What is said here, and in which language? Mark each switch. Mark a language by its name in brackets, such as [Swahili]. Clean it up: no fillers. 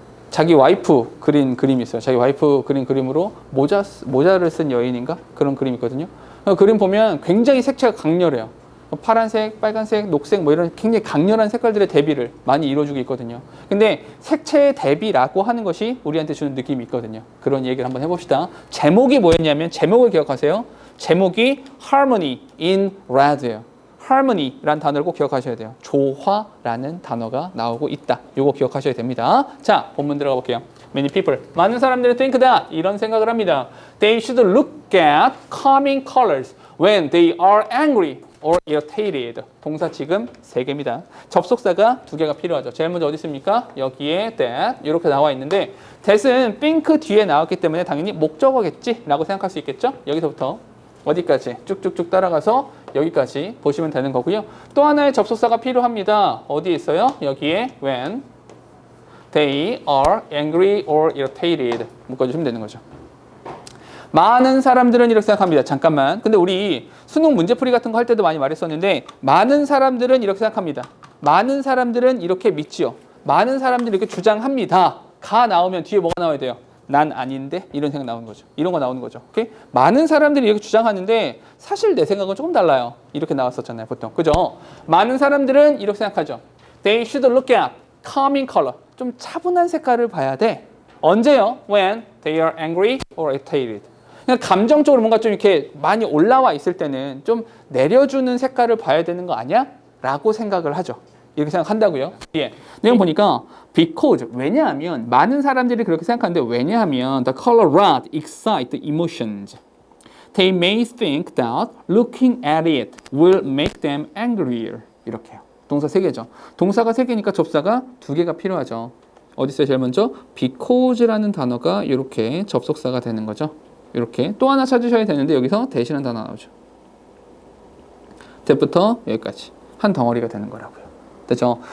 [Korean] 자기 와이프 그린 그림이 있어요. 자기 와이프 그린 그림으로 모자를 쓴 여인인가? 그런 그림이 있거든요. 그림 보면 굉장히 색채가 강렬해요. 파란색, 빨간색, 녹색 뭐 이런 굉장히 강렬한 색깔들의 대비를 많이 이루어주고 있거든요. 근데 색채의 대비라고 하는 것이 우리한테 주는 느낌이 있거든요. 그런 얘기를 한번 해봅시다. 제목이 뭐였냐면 제목을 기억하세요. 제목이 Harmony in Red예요. Harmony라는 단어를 꼭 기억하셔야 돼요. 조화라는 단어가 나오고 있다. 요거 기억하셔야 됩니다. 자, 본문 들어가 볼게요. [English] Many people, [Korean] 많은 사람들이 [English] think that, [Korean] 이런 생각을 합니다. [English] They should look at calming colors when they are angry or irritated. [Korean] 동사 지금 3개입니다. 접속사가 2개가 필요하죠. 제일 먼저 어디 있습니까? 여기에 that 이렇게 나와 있는데 that은 think 뒤에 나왔기 때문에 당연히 목적어겠지 라고 생각할 수 있겠죠? 여기서부터 어디까지? 쭉쭉쭉 따라가서 여기까지 보시면 되는 거고요. 또 하나의 접속사가 필요합니다. 어디에 있어요? 여기에 [English] when they are angry or irritated [Korean] 묶어주시면 되는 거죠. 많은 사람들은 이렇게 생각합니다. 잠깐만. 근데 우리 수능 문제풀이 같은 거 할 때도 많이 말했었는데 많은 사람들은 이렇게 생각합니다. 많은 사람들은 이렇게 믿지요. 많은 사람들이 이렇게 주장합니다. 가 나오면 뒤에 뭐가 나와야 돼요? 난 아닌데? 이런 생각 나오는 거죠. 이런 거 나오는 거죠. 오케이? 많은 사람들이 이렇게 주장하는데 사실 내 생각은 조금 달라요. 이렇게 나왔었잖아요. 보통. 그죠? 많은 사람들은 이렇게 생각하죠. [English] They should look at calming color. [Korean] 좀 차분한 색깔을 봐야 돼. 언제요? [English] When they are angry or irritated. [Korean] 그냥 감정적으로 뭔가 좀 이렇게 많이 올라와 있을 때는 좀 내려주는 색깔을 봐야 되는 거 아니야? 라고 생각을 하죠. 이렇게 생각한다고요. 예. 내용 보니까 because 왜냐하면 많은 사람들이 그렇게 생각하는데 왜냐하면 [English] the color red excite the emotions. They may think that looking at it will make them angrier. [Korean] 이렇게요. 동사 3개죠. 동사가 3개니까 접사가 2개가 필요하죠. 어디 있어요? 제일 먼저 because라는 단어가 이렇게 접속사가 되는 거죠. 이렇게 또 하나 찾으셔야 되는데 여기서 대신한 단어 나오죠. 대부터 여기까지 한 덩어리가 되는 거라고요. 됐죠?